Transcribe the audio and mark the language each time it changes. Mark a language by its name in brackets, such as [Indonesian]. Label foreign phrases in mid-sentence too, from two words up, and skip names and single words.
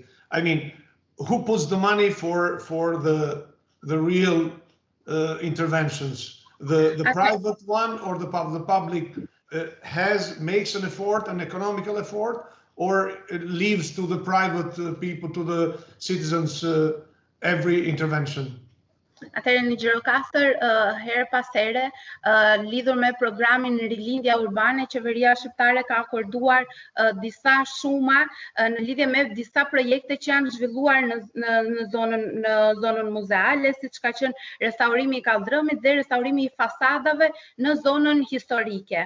[English] I mean, who puts the money for the real interventions? The private one or the public makes an effort, an economical effort, or it leaves to the private people, to the citizens, every intervention? [Albanian] Atëherë në Gjirokastër, her pas here, lidhur me programin Rilindja Urbane, qeveria shqiptare ka akorduar disa shuma në lidhje me disa projekte që janë zhvilluar në zonën muzeale, siç ka qenë restaurimi I kaldrëmit dhe restaurimi I fasadave në zonën historike.